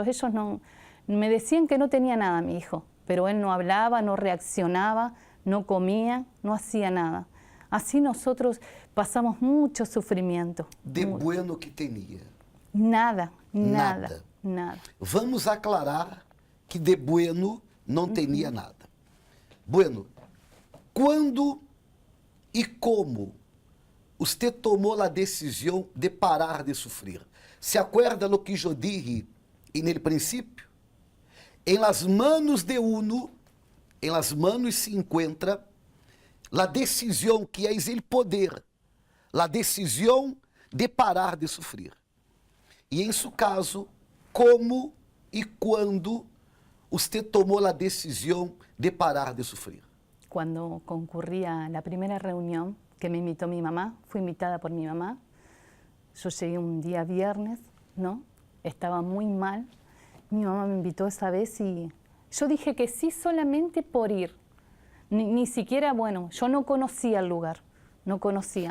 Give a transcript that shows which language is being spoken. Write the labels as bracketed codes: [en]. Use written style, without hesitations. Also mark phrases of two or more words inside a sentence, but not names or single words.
[es] Ellos me decían que no tenía nada mi hijo, pero él no hablaba, no reaccionaba, no comía, no hacía nada. Así nosotros pasamos mucho sufrimiento. De bueno que tenía. Nada. [pt] Vamos aclarar que [es] de bueno [pt] não tinha nada. Bueno, quando e como você tomou a decisão de parar de sofrer? [es] Se acuerda lo que eu dije [pt] no princípio? Em [es] las manos de uno, [pt] em [es] las manos [pt] se encontra a decisão que é o poder, a decisão de parar de sofrer. E em seu caso, como e quando você tomou a decisão de parar de sofrer? [es] Cuando concurrí a la primera reunión que me invitó mi mamá, fui invitada por mi mamá. Yo llegué un día viernes, ¿no? Estaba muy mal. Mi mamá me invitó esa vez y yo dije que sí solamente por ir. Ni siquiera, bueno, yo no conocía el lugar, no conocía.